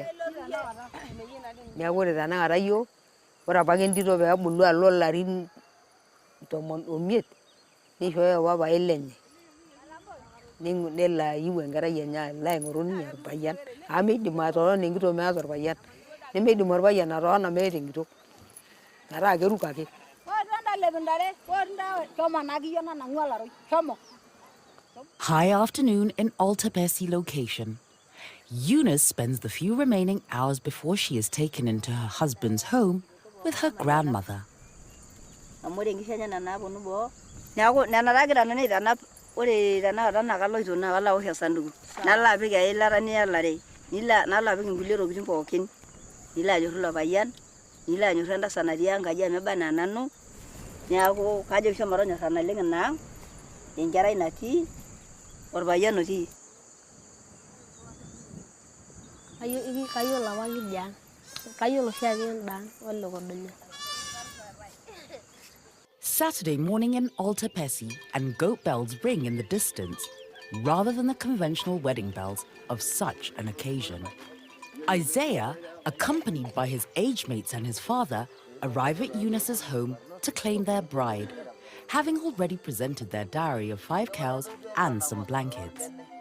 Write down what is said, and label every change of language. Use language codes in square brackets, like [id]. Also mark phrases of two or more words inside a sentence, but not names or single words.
[mas] Neeku ore tenakata iyiok, ore apake entito peebulu alo ilarin 15 neishooyo papai lenye nelo ayiu enkerai enye alo aing'oru ninye orpayian amu miidim atotona enkitok meeta orpayian nemeidim orpayian atotona meeta enkitok metaa keruko ake. [en] High afternoon in Altapesi location. Eunice spends the few remaining hours before she is taken into her husband's home with her grandmother. [mas] Ore tenakata naa kaloito naa kalo awosh esanduku nalo apik eilata nielare nalo apik inkulie tokitin pookin nilo anyorru ilo payian nilo anyorru entasat natii enkaji amu eba enaa nanu neeku kajoki shomo tonyorra naleng ina ang' enkerai natii orpayian otii. Kayiolo apa kidiang', kayiolo oshiake endaang' olekodonya. [en] Saturday morning in Altapesi and goat bells ring in the distance rather than the conventional wedding bells of such an occasion. Isaiah, accompanied by his age mates and his father, arrive at Eunice's home to claim their bride, having already presented their dowry of 5 cows and some blankets.